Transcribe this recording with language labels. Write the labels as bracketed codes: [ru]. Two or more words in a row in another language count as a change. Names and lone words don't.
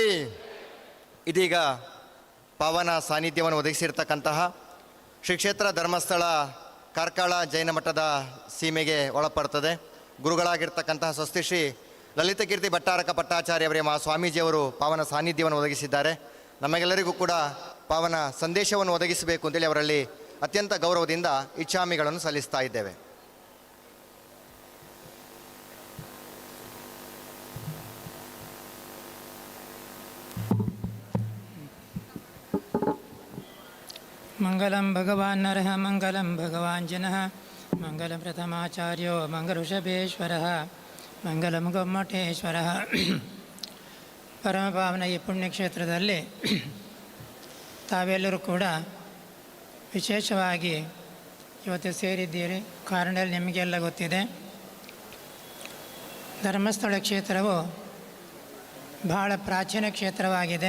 [kn] ಇದೀಗ ಪಾವನ ಸಾನ್ನಿಧ್ಯವನ್ನು ಒದಗಿಸಿರ್ತಕ್ಕಂತಹ ಶ್ರೀ ಕ್ಷೇತ್ರ ಧರ್ಮಸ್ಥಳ ಕಾರ್ಕಳ ಜೈನ ಮಠದ ಸೀಮೆಗೆ ಒಳಪಡುತ್ತದೆ. ಗುರುಗಳಾಗಿರ್ತಕ್ಕಂತಹ ಸ್ವಸ್ತಿ ಶ್ರೀ ಲಲಿತಕೀರ್ತಿ ಭಟ್ಟಾರಕ ಪಟ್ಟಾಚಾರ್ಯವರೇ ಮಹಾಸ್ವಾಮೀಜಿಯವರು ಪಾವನ ಸಾನ್ನಿಧ್ಯವನ್ನು ಒದಗಿಸಿದ್ದಾರೆ. ನಮಗೆಲ್ಲರಿಗೂ ಕೂಡ ಪಾವನ ಸಂದೇಶವನ್ನು ಒದಗಿಸಬೇಕು ಅಂತೇಳಿ ಅವರಲ್ಲಿ ಅತ್ಯಂತ ಗೌರವದಿಂದ ಇಚ್ಛಾಮಿಗಳನ್ನು ಸಲ್ಲಿಸ್ತಾ ಇದ್ದೇವೆ. [sa] ಮಂಗಲಂ ಭಗವಾನ್ ನರಃ ಮಂಗಲಂ ಭಗವಾನ್ ಜನಃ ಮಂಗಲಂ ಪ್ರಥಮಾಚಾರ್ಯೋ ಮಂಗಲಋಷಭೇಶ್ವರಃ ಮಂಗಲಂ ಗೊಮ್ಮಟೇಶ್ವರಃ. [kn] ಪರಮಪಾವನ ಈ ಪುಣ್ಯಕ್ಷೇತ್ರದಲ್ಲಿ ತಾವೆಲ್ಲರೂ ಕೂಡ ವಿಶೇಷವಾಗಿ ಇವತ್ತು ಸೇರಿದ್ದೀರಿ. ಕಾರಣ ನಿಮಗೆಲ್ಲ ಗೊತ್ತಿದೆ, ಧರ್ಮಸ್ಥಳ ಕ್ಷೇತ್ರವು ಬಹಳ ಪ್ರಾಚೀನ ಕ್ಷೇತ್ರವಾಗಿದೆ.